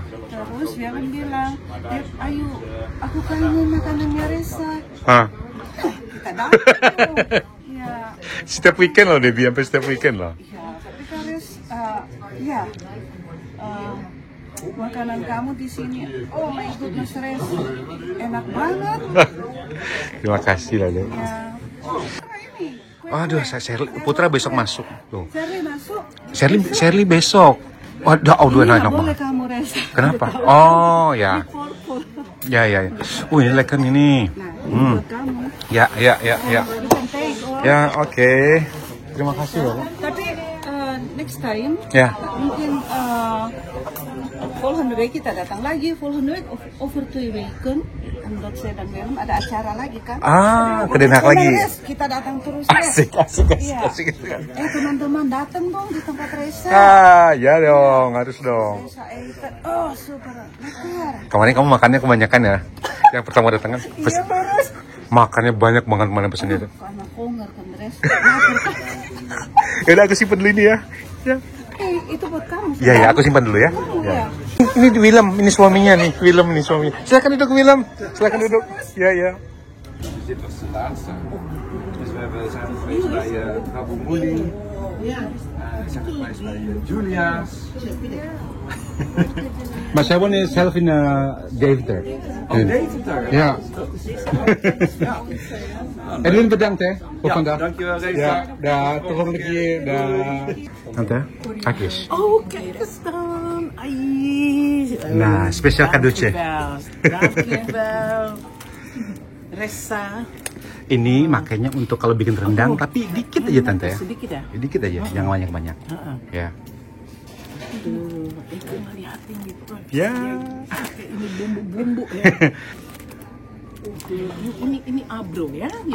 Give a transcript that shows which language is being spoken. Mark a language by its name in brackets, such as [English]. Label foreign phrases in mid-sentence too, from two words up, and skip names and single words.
[Indonesian] Terus dia kan bilang, ayo aku kangen makanannya Reza. Ah. Kita datang. Ya. Setiap weekend loh Debbie, sampai setiap weekend loh. Ya, tapi kan ya. Makanan kamu di sini, [English] oh my goodness Rez, [Indonesian] enak banget. Terima kasih lah Dek. Ya. Aduh, Putra besok masuk tuh. Shirley masuk. Shirley besok. Waduh, enak Boleh banget. kamu Rez. Kenapa? Oh ya. Ya. Ini lekan ini. Nah, ini buat kamu. Ya. [English] You can take all. [Indonesian] Ya, oke. Terima kasih loh. Tapi [English] next time, [Indonesian] Ya. mungkin [Dutch] volgende week [Indonesian] kita datang lagi. [Dutch] Volgende week over 2 weken. [Indonesian] Omdat saya dan Willem ada acara lagi kan. Ke Den Haag lagi. Yes, kita datang terus ya. Asik. Teman-teman datang dong di tempat Reza. Ya dong, harus dong. [Dutch] Reza Eiter. Oh, super. Lekker. [Indonesian] Kemarin kamu makannya kebanyakan ya? Yang pertama datang kan? Iya, terus. Makannya banyak banget mana pesennya itu. Karena honger kan Reza. Yaudah, aku simpen dulu ini ya. Itu buat kamu. Ya, aku simpan dulu ya. Ya. Ini Willem, ini suaminya nih. Willem ini suaminya. Silakan duduk Willem. Silakan duduk. Ya. [Dutch] Dit was de laatste. Dus we zijn geweest bij Rabo Moelie. We zijn geweest bij Julia's. Maar zij wonen zelf in Deventer. Deventer. Ja. Edwin bedankt hè voor vandaag. Dankjewel Reza. Ja, daar tot volgende keer. Tante, kijk eens. Oh, kijk eens dan. Ai. [Indonesian] Nah, spesial cadeautje. [Dutch] Dankjewel. Reza. [Indonesian] Ini makanya untuk kalau bikin rendang, tapi dikit aja tante ya. Sedikit ya? Dikit aja, jangan banyak-banyak. Ya. Aduh, itu ngeliatin gitu. Ya. Ini bumbu-bumbu ya. Ini abro ya? Yang